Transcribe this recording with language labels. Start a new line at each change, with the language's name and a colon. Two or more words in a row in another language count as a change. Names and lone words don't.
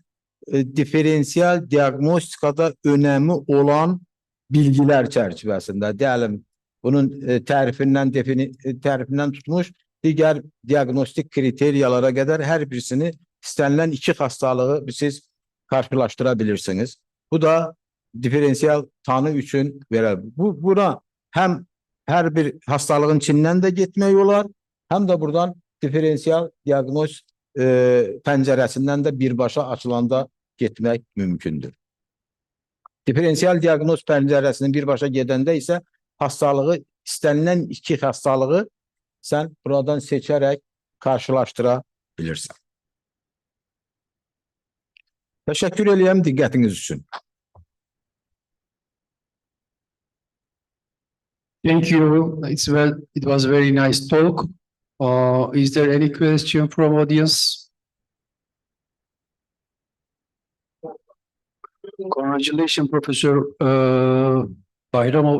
Turkish: Diferansiyel diagnostikada önemli olan bilgiler çerçevesinde diyelim bunun tarifinden tutmuş diğer diagnostik kriteriyalara kadar her birisini istenilen iki hastalığı siz karşılaştırabilirsiniz.
Azerbaijani: Bu da diferansiyel tanı üçün verir. Buna hem her bir hastalığın içinden de gitmək olar, hem de buradan diferansiyel diagnoz pəncərəsindən de birbaşa açılanda gitmək mümkündür. Diferansiyel diagnoz pəncərəsinin birbaşa gedəndə isə
Turkish: hastalığı, istenilen iki hastalığı sen buradan seçerek karşılaştırabilirsin. Teşekkür ederim dikkatiniz için.
English: Thank you. It was a very nice talk. Is there any question from audience? Congratulations, Professor Bayramov.